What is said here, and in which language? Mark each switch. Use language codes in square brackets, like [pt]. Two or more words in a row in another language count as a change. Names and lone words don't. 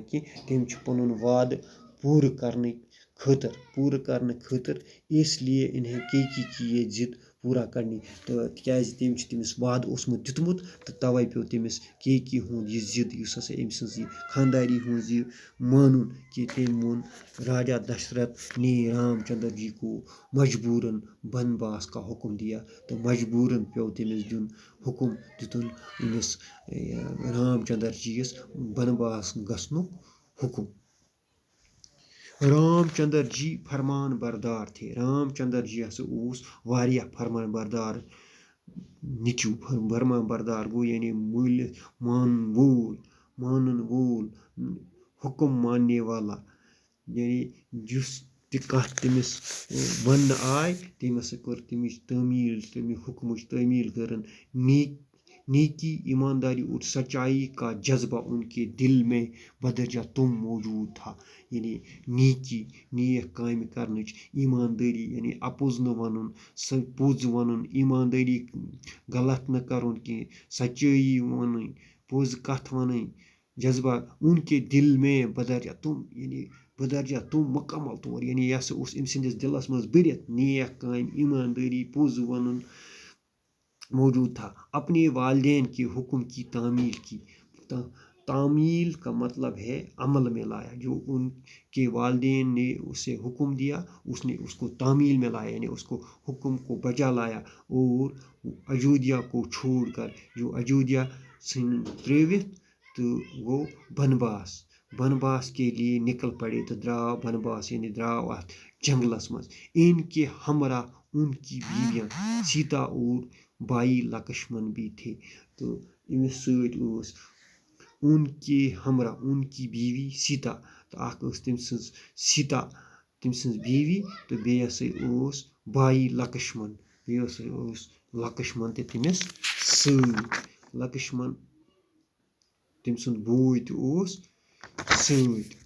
[ks] کینٛہہ تٔمۍ چھُ پنُن وعدٕ پوٗرٕ کرنہٕ خٲطرٕ [ur] اس لیے انہیں کیکی کی یہ ضد پوٗرا کرنی [ks] تہٕ تِکیازِ تٔمۍ چھُ تٔمِس وعدٕ اوسمُت دیُتمُت تہٕ توے پیوٚو تٔمِس کیکی ہُنٛد یہِ ضد یُس ہسا أمۍ سٕنٛز یہِ خانداری ہُنٛد یہِ مانُن کہِ تٔمۍ ووٚن [ur] راجا دشرتھ نے رام چندر جی کو مجبوراً بنواس کا حکم دیا [ks] تو مجبوراً پیوٚو تٔمِس دیُن حکم دیُتُن أمِس رام چندر جی یس بنواس گژھنُک حکم. [ur] رام چندر جی فرمان بردار تھے [ks] رام چندر جی ہسا اوس واریاہ فرمان بردار نیٚچوٗ فرمان بردار گوٚو یعنی مانن وول [ur] حکم ماننے والا [ks] یعنی یُس تہِ کانٛہہ تٔمِس وننہٕ آے تٔمۍ ہسا کٔر تَمِچ تعمیٖل تَمہِ حُکمٕچ تعمیٖل کٔرٕن [ur] نیکی ایمانداری اور سچائی کا جذبہ ان کے دل میں بدرجہ تم موجود تھا [ks] یعنی نیک کامہِ کرنٕچ ایماندٲری یعنی اپُز نہٕ وَنُن پوٚز وَنُن ایماندٲری غلط نہٕ کرُن کینٛہہ سچٲیی وَنٕنۍ پوٚز کتھ وَنٕنۍ [ur] جذبہ ان کے دل میں بدرجہ تم مکمل طور [ks] یعنی یہِ ہسا اوس أمۍ سٕنٛدِس دِلس منٛز بٔرِتھ نیک کامہِ ایماندٲری پوٚز وَنُن [ur] موجود تھا اپنے والدین کے حکم کی تعمیل کا مطلب ہے عمل میں لایا جو ان کے والدین نے اسے حکم دیا اس نے اس کو تعمیل میں لایا یعنی اس کو حکم کو بجا لایا اور اجودھیا کو چھوڑ کر جو اجودھیا [ks] ترٲوِتھ تہٕ گوٚو [ur] بنواس کے لیے نکل پڑے تو [ks] درٛاو بنواس یعنی درٛاو اتھ جنگلس منٛز [ur] ان کے ہمراہ ان کی بیویاں سیتا اور بھائی لکشمن بھی تھے. [ks] تہٕ أمِس سۭتۍ اوس [ur] ان کے ہمراہ ان کی بیوی سیتا. [ks] تہٕ اکھ ٲس تٔمۍ سٕنٛز سیتا تٔمۍ سٕنٛز بیوی تہٕ بیٚیہِ ہسا اوس بھائی لکشمن. بیٚیہِ ہسا اوس لکشمن تہِ تٔمِس سۭتۍ. لکشمن تٔمۍ سُنٛد بوے تہِ اوس سۭتۍ.